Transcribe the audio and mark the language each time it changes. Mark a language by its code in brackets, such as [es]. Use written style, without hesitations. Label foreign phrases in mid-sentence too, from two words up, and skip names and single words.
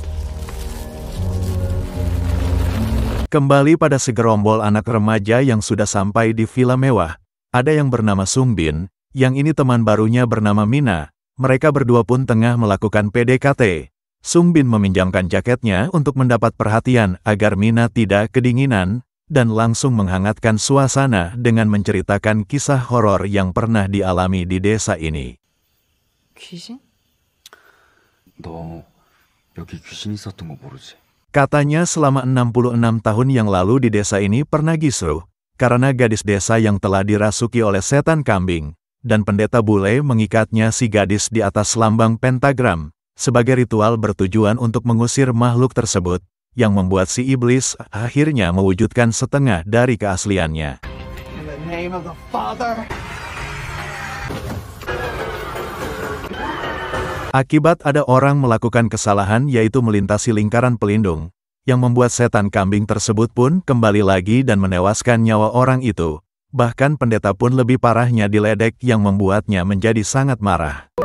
[id] Kembali pada segerombol anak remaja yang sudah sampai di villa mewah, ada yang bernama Sungbin, yang ini teman barunya bernama Mina. Mereka berdua pun tengah melakukan PDKT. Sungbin meminjamkan jaketnya untuk mendapat perhatian agar Mina tidak kedinginan, dan langsung menghangatkan suasana dengan menceritakan kisah horor yang pernah dialami di desa ini. [ko] 귀신? 너 여기 귀신 있었던 거 모르지? [id] Katanya selama 66 tahun yang lalu di desa ini pernah kisruh, karena gadis desa yang telah dirasuki oleh setan kambing, dan pendeta bule mengikatnya si gadis di atas lambang pentagram, sebagai ritual bertujuan untuk mengusir makhluk tersebut, yang membuat si iblis akhirnya mewujudkan setengah dari keasliannya. [en] In the name of the Father. [id] Akibat ada orang melakukan kesalahan yaitu melintasi lingkaran pelindung, yang membuat setan kambing tersebut pun kembali lagi dan menewaskan nyawa orang itu. Bahkan pendeta pun lebih parahnya diledek yang membuatnya menjadi sangat marah.